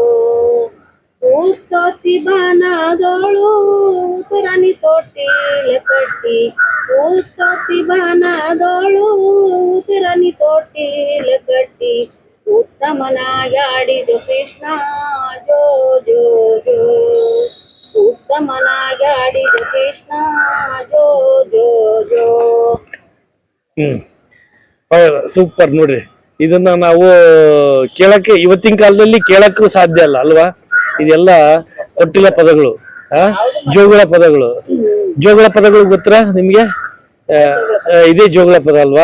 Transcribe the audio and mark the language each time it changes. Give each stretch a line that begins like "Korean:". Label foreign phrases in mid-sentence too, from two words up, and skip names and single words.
Kannada: ಉತ್ತೊತ್ತಿ ಬನದೊಳು ಉತ್ತರನಿ ತೊಟ್ಟಿಲ ಕಟ್ಟಿ, ಉತ್ತೊತ್ತಿ ಬನದೊಳು ಉತ್ತರನಿ ತೊಟ್ಟಿಲ ಕಟ್ಟಿ, ಉತ್ತಮನಾಗಾಡಿದ ಕೃಷ್ಣ ಜೋ ಜೋ ಜೋ, ಉತ್ತಮನಾಗಾಡಿದ ಕೃಷ್ಣ ಜೋ ಜೋ ಜೋ. ಸೂಪರ್ ನೋಡ್ರಿ. ಇದನ್ನ ನಾವು ಕೇಳಕ್ಕೆ ಇವತ್ತಿನ ಕಾಲದಲ್ಲಿ ಕೇಳಕ್ಕೂ ಸಾಧ್ಯ ಅಲ್ಲ ಅಲ್ವಾ? ಇದೆಲ್ಲ ತೊಟ್ಟಿಲ ಪದಗಳು, ಜೋಗಳ ಪದಗಳು. ಜೋಗಳ ಪದಗಳು ಗೊತ್ತಾ ನಿಮ್ಗೆ? ಇದೇ ಜೋಗಳ ಪದ ಅಲ್ವಾ?